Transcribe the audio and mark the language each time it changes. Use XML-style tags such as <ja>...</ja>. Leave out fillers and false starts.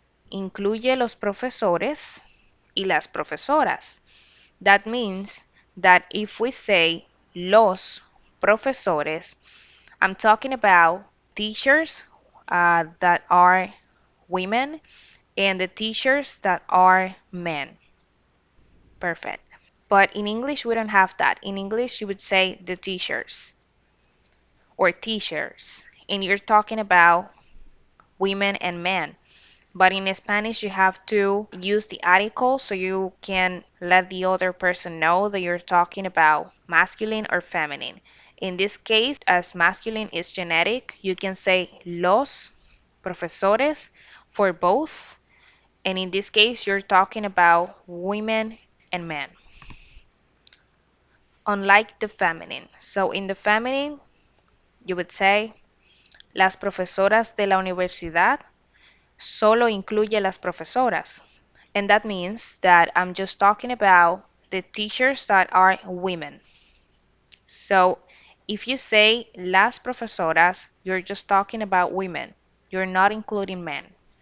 <es>Incluye los profesores y las profesoras.</es> <en>That means that if we say</en> <es>los profesores,</es> <en>I'm talking about teachers that are women and the teachers that are men. Perfect. But in English, we don't have that. In English, you would say the teachers or teachers, and you're talking about women and men. But in Spanish, you have to use the article so you can let the other person know that you're talking about masculine or feminine. In this case, as masculine is genetic, you can say</en> <es>los profesores</es> <en>for both. And in this case, you're talking about women and men, unlike the feminine. So in the feminine, you would say</en> <es>las profesoras de la universidad solo incluye las profesoras.</es> <en>And that means that I'm just talking about the teachers that are women. So if you say</en> <es>las profesoras,</es> <en>you're just talking about women. You're not including men.</en>